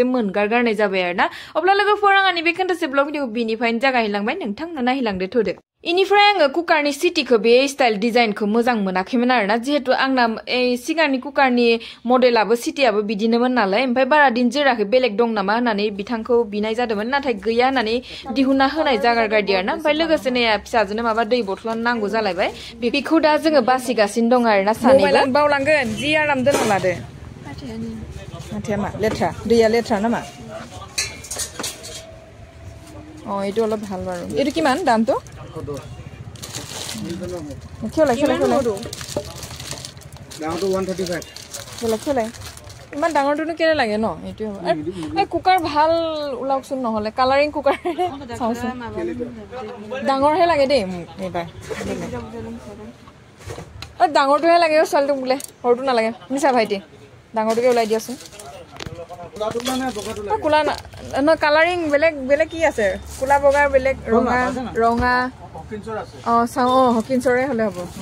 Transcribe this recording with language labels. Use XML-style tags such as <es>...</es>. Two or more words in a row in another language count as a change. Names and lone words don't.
<brx>मोनगारगारनाय जाबाय आरोना अब्ला लोगोफोर आंनि बे खोनथासे ब्लग भिडिअ बिनिफ्रायनो जागायलांबाय नोंथांनो नायलांदो थोदो इनिफ्राय आङो कुकारनि सिटिखौ बे स्टाइल डिजाइनखौ मोजां मोनाखैमोन आरोना जिहेतु आंना सिगांनि कुकारनि मडेलाबो सिटियाबो बिदिनोमोन नालाय ओमफ्राय बारा दिन जोराखै बेलेग दं नामा होननानै बिथांखौ बिनाय जादोंमोन नाथाय गैया होननानै दिहुनना होनाय जागारगारदि आरोना ओमफ्राय लोगोसे नै फिसाजोनो माबा दै बथल नांगौ जालायबाय बेखौ दा जोङो बासिगासिनो दं आरोना सानैबो बावलांगोन जि आराम दोनना लादो हाथाया मा लेथ्रा दैया लेथ्रा नामा</brx> <as>এইটো অলপ ভাল বাৰু এইটো কিমান দামটো খেলাই দামটো 135 খেলাই ইমান ডাঙৰটোনো কেনে লাগে ন এইটো এই কুকাৰ ভাল ওলাওকচোন নহলে কালাৰিং কুকাৰ চাওচোন ডাঙৰহে লাগে দেই এইবাৰ ডাঙৰটোহে লাগে ছোৱালীটো বোলে সৰুটো নালাগে নিচা ভাইটি ডাঙৰটোকে ওলাই দিয়াচোন কোলা না কালাৰিং বেলেগ কি আছে কোলা বগা বেলেগ ৰঙা চাও হকিনছৰে হলে হ'ব</as>